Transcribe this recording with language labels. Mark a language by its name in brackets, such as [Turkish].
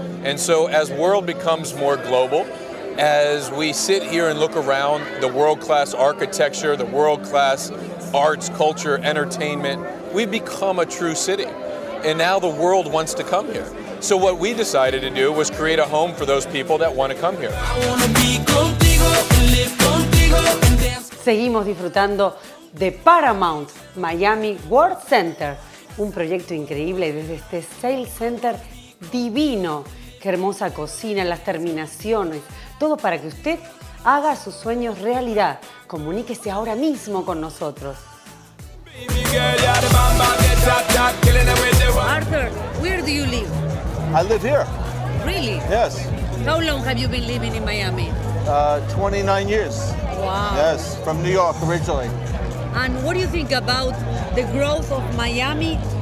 [English] And so as world becomes more global, as we sit here and look around the world-class architecture, the world-class arts, culture, entertainment, we've become a true city. And now the world wants to come here. So what we decided to do was create a home for those people that want to come here. [Spanish] Seguimos disfrutando de Paramount Miami World Center, un proyecto increíble desde este Sales Center divino. Qué hermosa cocina, las terminaciones, todo para que usted haga sus sueños realidad. Comuníquese ahora mismo con nosotros. [English] Arthur, where do you live? I live here. Really? Yes. How long have you been living in Miami? 29 years. Wow. Yes, from New York originally. And what do you think about the growth of Miami?